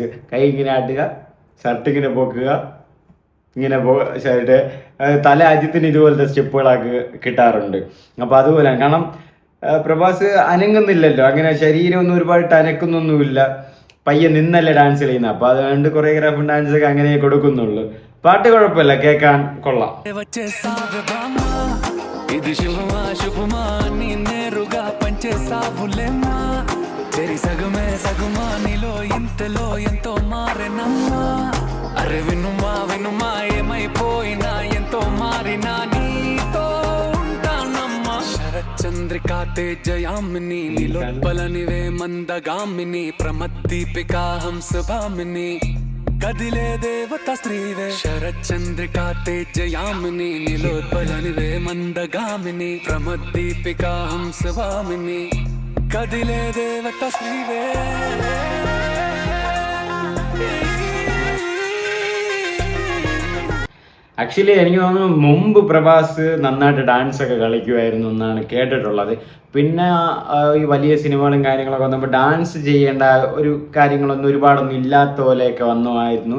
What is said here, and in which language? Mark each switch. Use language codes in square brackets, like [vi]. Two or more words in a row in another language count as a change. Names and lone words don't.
[ml] കൈ ഇങ്ങനെ ആട്ടുക, ഷർട്ട് ഇങ്ങനെ പൊക്കുക, ഇങ്ങനെ ഷർട്ട് തല അജിത്തിന് ഇതുപോലത്തെ സ്റ്റെപ്പുകളാക്കി കിട്ടാറുണ്ട്. അപ്പൊ അതുപോലെയാണ്. കാരണം പ്രഭാസ് അനങ്ങുന്നില്ലല്ലോ, അങ്ങനെ ശരീരം ഒന്നും ഒരുപാട് അനക്കുന്നൊന്നുമില്ല, പയ്യെ നിന്നല്ലേ ഡാൻസ് ചെയ്യുന്നത്. അപ്പൊ അതുകൊണ്ട് കൊറിയോഗ്രാഫും ഡാൻസ് ഒക്കെ അങ്ങനെ കൊടുക്കുന്നുള്ളൂ. പാട്ട് കുഴപ്പമില്ല, കേൾക്കാൻ കൊള്ളാം. [te] ఇది శుభమా శుభమా నీ నేరుగా పంచేసావులేమ్మా చెరి సగమే సగుమా నీలో ఇంతలో ఎంతో మారెనమ్మా. అరే వినుమా వినుమా ఏమైపోయినా ఎంతో మారినా నీతో ఉంటానమ్మా. శరచంద్రికా తేజయామిని నీలోత్పలనివే మందగామిని ప్రమద్దీపికా హంస భామిని కదిలే దేవత స్త్రీవే శరచంద్రికా తేజయామిని నీలోత్పలనివే మందగామిని ప్రమద్దీపికా హంసవామిని కదిలే దేవత స్త్రీవే. [ml] ആക്ച്വലി എനിക്ക് തോന്നുന്നു മുമ്പ് പ്രഭാസ് നന്നായിട്ട് ഡാൻസ് ഒക്കെ കളിക്കുമായിരുന്നു എന്നാണ് കേട്ടിട്ടുള്ളത്. പിന്നെ ഈ വലിയ സിനിമകളും കാര്യങ്ങളൊക്കെ വന്നപ്പോൾ ഡാൻസ് ചെയ്യേണ്ട ഒരു കാര്യങ്ങളൊന്നും ഒരുപാടൊന്നും ഇല്ലാത്ത പോലെയൊക്കെ വന്നുമായിരുന്നു.